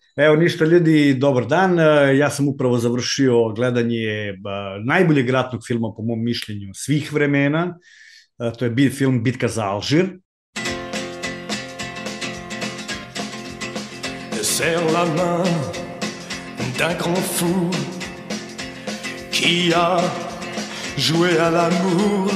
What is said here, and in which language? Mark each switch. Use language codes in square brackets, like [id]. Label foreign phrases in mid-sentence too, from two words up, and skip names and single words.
[sr] Evo ništa ljudi, dobar dan. Ja sam upravo završio gledanje najboljeg ratnog filma po mom mišljenju svih vremena. To je film Bitka za Alžir. [fr] Serre la main d'un grand fou qui a joué à l'amour.